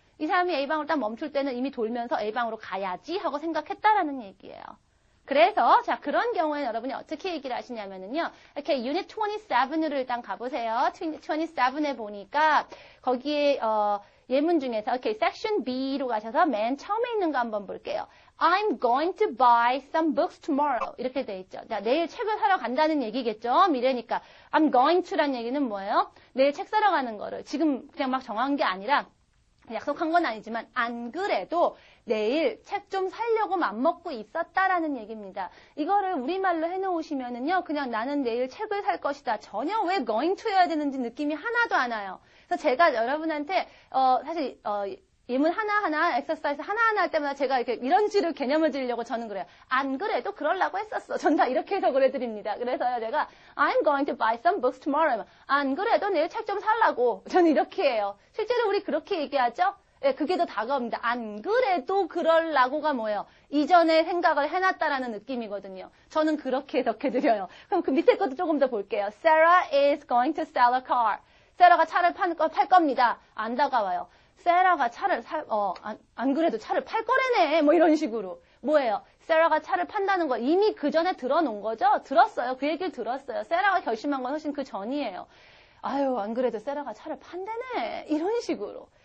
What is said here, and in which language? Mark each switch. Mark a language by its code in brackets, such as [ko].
[ko] 이 사람이 A방으로 딱 멈출 때는 이미 돌면서 A방으로 가야지 하고 생각했다라는 얘기예요. 그래서 자 그런 경우에 여러분이 어떻게 얘기를 하시냐면은요. 이렇게 유닛 27을 일단 가보세요. 27에 보니까 거기에 예문 중에서 이렇게 섹션 B로 가셔서 맨 처음에 있는 거 한번 볼게요. [en] I'm going to buy some books tomorrow. [ko] 이렇게 돼 있죠. 자, 내일 책을 사러 간다는 얘기겠죠. 미래니까 [en] I'm going to [ko] 란 얘기는 뭐예요? 내일 책 사러 가는 거를 지금 그냥 막 정한 게 아니라 약속한 건 아니지만 안 그래도 내일 책 좀 사려고 맘먹고 있었다라는 얘기입니다. 이거를 우리말로 해놓으시면은요. 그냥 나는 내일 책을 살 것이다. 전혀 왜 going to 해야 되는지 느낌이 하나도 안 와요. 그래서 제가 여러분한테 사실 예문 하나하나 엑서사이즈 하나하나 할 때마다 제가 이렇게 이런 식으로 개념을 드리려고 저는 그래요. 안 그래도 그러려고 했었어. 전 다 이렇게 해서 그래드립니다. 그래서요 제가 [en] I'm going to buy some books tomorrow. [ko] 안 그래도 내일 책 좀 살라고. 저는 이렇게 해요. 실제로 우리 그렇게 얘기하죠? 예, 그게 더 다가옵니다. 안 그래도 그러려고가 뭐예요? 이전에 생각을 해놨다라는 느낌이거든요. 저는 그렇게 해석해드려요. 그럼 그 밑에 것도 조금 더 볼게요. [en] Sarah is going to sell a car. [ko] 세라가 차를 팔 겁니다. 안 다가와요. 세라가 차를 안 그래도 차를 팔 거래네. 뭐 이런 식으로. 뭐예요? 세라가 차를 판다는 거 이미 그 전에 들어놓은 거죠? 들었어요. 그 얘기를 들었어요. 세라가 결심한 건 훨씬 그 전이에요. 아유, 안 그래도 세라가 차를 판다네. 이런 식으로.